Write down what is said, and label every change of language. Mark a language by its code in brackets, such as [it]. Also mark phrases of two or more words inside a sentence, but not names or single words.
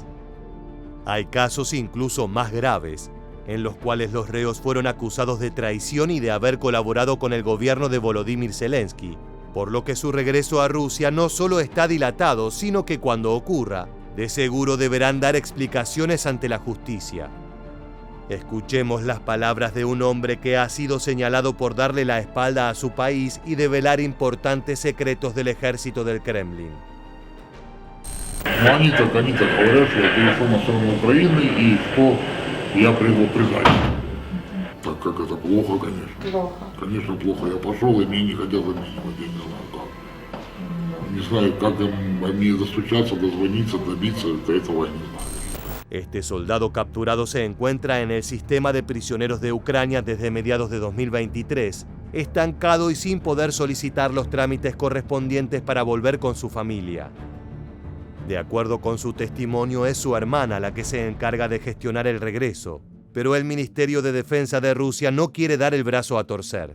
[es] Hay casos incluso más graves, en los cuales los reos fueron acusados de traición y de haber colaborado con el gobierno de Volodymyr Zelensky, por lo que su regreso a Rusia no solo está dilatado, sino que cuando ocurra, de seguro deberán dar explicaciones ante la justicia. Escuchemos las palabras de un hombre que ha sido señalado por darle la espalda a su país y develar importantes secretos del ejército del Kremlin. [ru] Но они так говорят, что я перешел на сторону Украины и что я призвал предать. Так как это плохо, конечно. Плохо. Конечно, плохо. Я пошел, и меня не хотят обменивать, я не знаю как. Не знаю, как им мне достучаться, дозвониться, добиться, до этого я не знаю. [es] Este soldado capturado se encuentra en el sistema de prisioneros de Ucrania desde mediados de 2023, estancado y sin poder solicitar los trámites correspondientes para volver con su familia. De acuerdo con su testimonio, es su hermana la que se encarga de gestionar el regreso, pero el Ministerio de Defensa de Rusia no quiere dar el brazo a torcer.